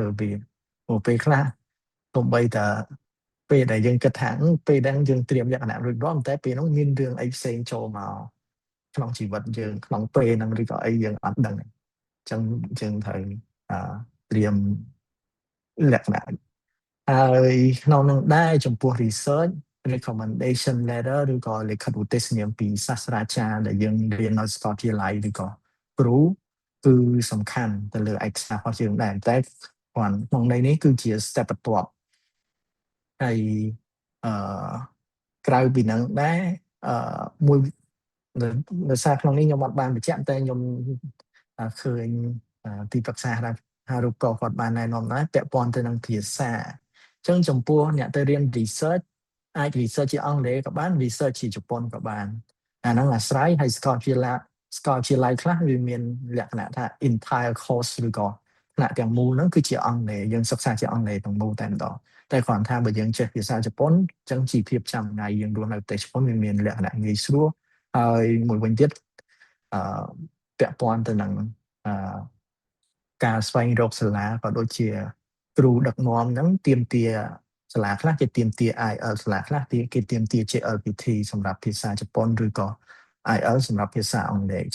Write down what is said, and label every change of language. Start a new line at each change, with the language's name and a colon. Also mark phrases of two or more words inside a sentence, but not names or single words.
Khmer: វាព្រោះពេលខ្លះទោះបីតែពេលដែលយើងគិតថាពេលដែលយើងត្រៀមលក្ខណៈរួចរាល់តែពេលនោះមានរឿងអី ផ្សេងចូលមកក្នុងជីវិតយើងក្នុងពេលហ្នឹងឬក៏អីយើងអត់ដឹងអញ្ចឹងយើងត្រូវត្រៀមលក្ខណៈហើយក្នុងនឹងដែរចំពោះ
English: research recommendation letter
Khmer: ឬក៏លិខិតឧទ្ទិសនាមពីសាស្ត្រាចារ្យដែលយើងរៀននៅសាកលវិទ្យាល័យឬក៏គ្រូគឺសំខាន់ទៅលើឯកសាររបស់យើងដែរតែក្នុងន័យនេះគឺជា step បន្ទាប់ហើយ ក្រៅពីហ្នឹងដែរមួយនៅសារក្នុងនេះខ្ញុំអត់បានបញ្ជាក់តែខ្ញុំឃើញទីប្រឹក្សាហារូបករ ណ៍គាត់បានណែនាំដែរពាក់ព័ន្ធទៅនឹងភាសាអញ្ចឹងចំពោះអ្នកទៅរៀន research អាច research ជាអង់គ្លេសក៏បាន research ជាជប៉ុនក៏បានអាហ្នឹងអាស្រ័យហើយស្កលវិទ្យាល័យខ្លះវាមានលក្ខណៈថា
English: entire course
Khmer: ឬក៏ថ្នាក់ទាំងមូលហ្នឹងគឺជាអង់គ្លេសយើងសិក្សាជាអង់គ្លេសទាំងមូលតែម្ដងតែគ្រាន់ថាបើយើងចេះភា សាជប៉ុនអញ្ចឹងជីវភាពចាំថ្ងៃយើងរស់នៅប្រទេសជប៉ុនវាមានលក្ខណៈងាយស្រួលហើយមួយវិញទៀតពាក់ព័ន្ធទៅនឹងការស្វែងរកសាលាក៏ដូចជាគ្រូដឹកនាំហ្នឹងទាមទារសាលាខ្លះគេទាមទារ IELTS សាលាខ្លះគេទាមទារ JLPT សម្រាប់ភាសាជប៉ុនឬក៏ IELTS សម្រាប់ភាសាអង់គ្លេសអញ្ចឹ